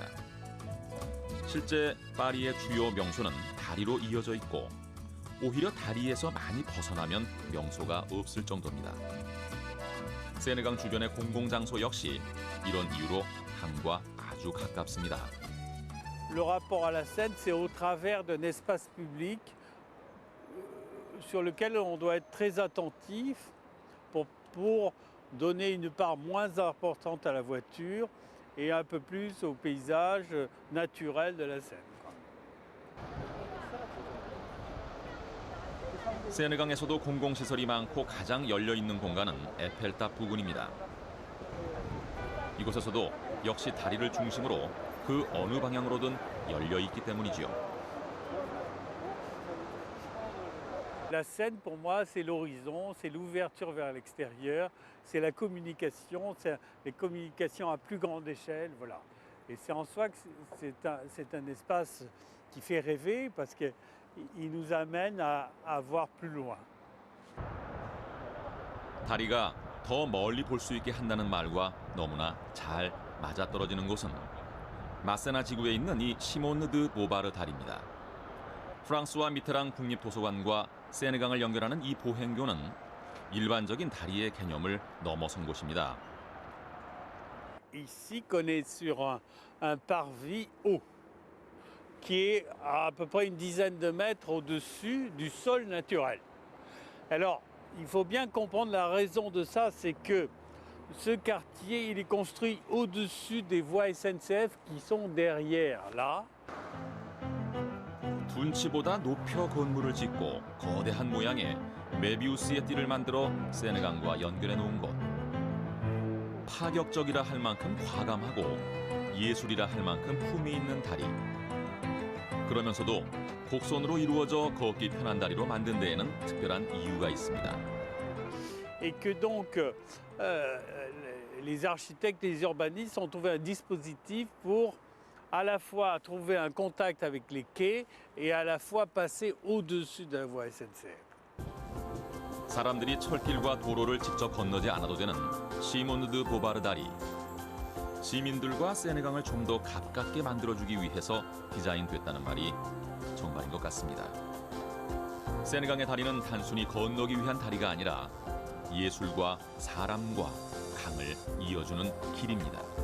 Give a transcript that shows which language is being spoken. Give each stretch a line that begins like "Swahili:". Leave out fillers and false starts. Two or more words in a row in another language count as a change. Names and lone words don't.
Korean: 실제 파리의 주요 명소는 다리로 이어져 있고 오히려 다리에서 많이 벗어나면 명소가 없을 정도입니다. 세느강 주변의 공공장소 역시 이런 이유로 강과 아주 가깝습니다.
French: Le rapport à la Seine, c'est au travers d'un espace public sur lequel on doit être très attentif pour donner une part moins importante à la voiture et un peu plus au paysage naturel de la Seine.
Korean: 세네강에서도 공공시설이 많고 가장 열려있는 공간은 에펠탑 부근입니다. 이곳에서도 역시 다리를 중심으로 그 어느 방향으로든 열려있기 때문이지요.
French: La Seine, pour moi, c'est l'horizon, c'est l'ouverture vers l'extérieur, c'est la communication, c'est les communications à plus grande échelle, voilà. Et c'est en soi que c'est un espace qui fait rêver parce qu'il nous amène à voir plus loin.
Korean: 다리가 더 멀리 볼 수 있게 한다는 말과 너무나 잘 맞아떨어지는 곳은 마세나 지구에 있는 이 시몬느 드 보바르 다리입니다. 프랑스와 미테랑 국립도서관과 세네강을 연결하는 이 보행교는 일반적인 다리의 개념을 넘어선 곳입니다.
French: Ici, qu'on est sur un parvis haut, qui est à peu près une dizaine de mètres au-dessus du sol naturel. Alors, il faut bien comprendre la raison de ça, c'est que ce quartier, il est construit au-dessus des voies SNCF qui sont derrière, là.
Korean: 둔치보다 높여 건물을 짓고 거대한 모양의 메비우스의 띠를 만들어 세네강과 연결해 놓은 곳. 파격적이라 할 만큼 과감하고 예술이라 할 만큼 품이 있는 다리. 그러면서도 곡선으로 이루어져 걷기 편한 다리로 만든 데에는 특별한 이유가 있습니다.
French: Et que donc les architectes et les urbanistes ont trouvé un dispositif pour à la fois trouver un contact avec les quais et à la fois passer au-dessus de la voie SNCF.
Korean: 사람들이 철길과 도로를 직접 건너지 않아도 되는 시몬느 드 보바르 다리. 시민들과 세네강을 좀 더 가깝게 만들어주기 위해서 디자인됐다는 말이 정말인 것 같습니다. 세네강의 다리는 단순히 건너기 위한 다리가 아니라 예술과 사람과 강을 이어주는 길입니다.